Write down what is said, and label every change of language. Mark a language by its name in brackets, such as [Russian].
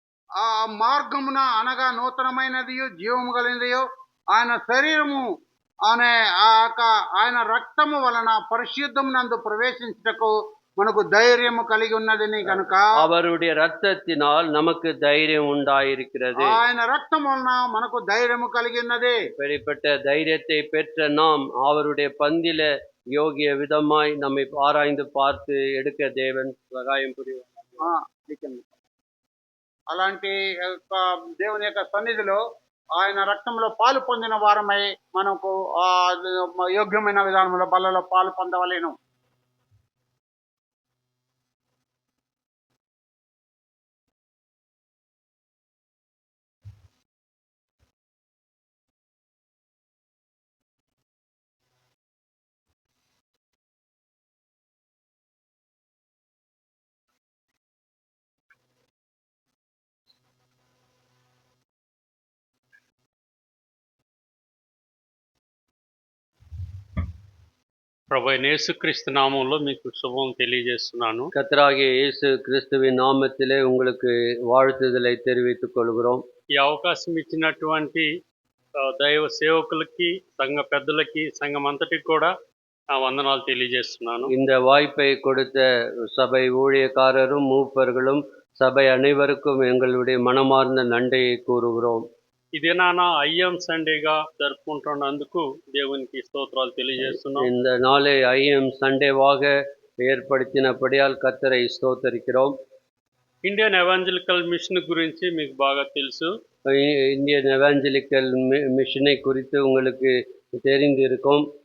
[Telugu] ఆ మార్గమున అనగా నూతనమైనది జీవము కలిగినది ఆయన శరీరము అనే ఆయన రక్తము వలన పరిశుద్ధమునందు ప్రవేశించుటకు మనకు ధైర్యము కలిగి ఉన్నదని కనుక [Tamil] அவருடைய ரத்தத்தினால் நமக்கு தைரியம் உண்டாயிருக்கிறது. [Telugu] ఆయన రక్తం వలన మనకు ధైర్యము కలిగి ఉన్నది. [Tamil] இப்படிப்பட்ட தைரியத்தை பெற்ற நாம் அவருடைய பந்தில யோகிய விதமாய் நம்மை ஆராய்ந்து பார்த்து எடுக்க தேவன் சகாயம் புரிவார். [Telugu] అలాంటి దేవుని యొక్క సన్నిధిలో ఆయన రక్తంలో పాలు పొందిన వారమై మనకు యోగ్యమైన విధానంలో బలలో పాలు పొందవలేను. ప్రభు అయిన యేసుక్రీస్తు నామంలో మీకు శుభం తెలియజేస్తున్నాను. [Tamil] கர்த்தராகிய இயேசு கிறிஸ்துவின் நாமத்திலே உங்களுக்கு வாழ்த்துதலை தெரிவித்துக் கொள்கிறோம். [Telugu] ఈ అవకాశం ఇచ్చినటువంటి దైవ సేవకులకి, సంఘ పెద్దలకి, సంఘం అంతటికి కూడా వందనాలు తెలియజేస్తున్నాను. [Tamil] இந்த வாய்ப்பை கொடுத்த சபை ஊழியக்காரரும் மூப்பர்களும் சபை அனைவருக்கும் எங்களுடைய மனமார்ந்த நன்றியை கூறுகிறோம். [Telugu] ఇదే నాన్న ఐఎం సండేగా జరుపుకుంటున్నందుకు దేవునికి స్తోత్రాలు తెలియజేస్తున్నాం. [Tamil] இந்த நாளை ஐஎம் சண்டேவாக ஏற்படுத்தினபடியால் கர்த்தரை ஸ்தோத்தரிக்கிறோம். [Telugu] ఇండియన్ ఎవాంజలికల్ మిషన్ గురించి మీకు బాగా తెలుసు. [Tamil] இந்தியன் எவாஞ்சலிக்கல் மிஷனை குறித்து உங்களுக்கு தெரிந்திருக்கும்.